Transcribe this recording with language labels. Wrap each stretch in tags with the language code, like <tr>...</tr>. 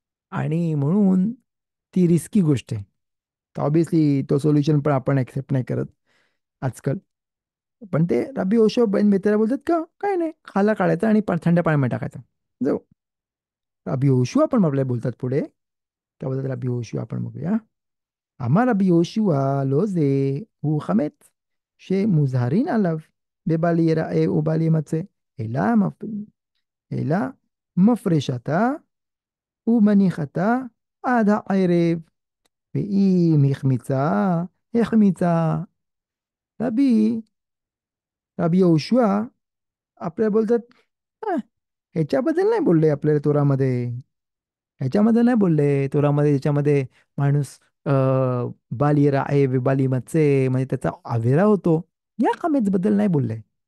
<mr>आणि म्हणून ती रिस्की गोष्ट आहे. तर ऑब्विसली तो सोल्युशन पण आपण ऍक्सेप्ट नाही करत आजकाल. पण ते रबी ओशो बेन बेतेरा बोलतात का काय नाही खाला काढायचा आणि थंड पाण्यामध्ये टाकायचा. जाऊ. रबी ओशू आपण आपल्याला बोलतात पुढे. त्या बोलतात रबी ओशू आपण बघूया.</mr> <he>אמר רבי יהושע, לא זה, הוא חמץ, שמוזהרין עליו, בבל ייראה ובל יימצא, אלא, אלא מפרשתה ומניחתה עד הערב, ואם החמיצה, החמיצה.</he> <mr>रबी रबी योशुआ आपल्याला बोलतात, "हा, ह्याच्याबद्दल नाही बोलले आपल्याला तोरामध्ये, ह्याच्यामध्ये नाही बोलले तोरामध्ये, ज्याच्यामध्ये माणूस अ,</mr> <he>बाली राहे बाली मचे</he> <mr>म्हणजे त्याचा आवेरा होतो, या खामेच बद्दल नाही बोलले.</mr>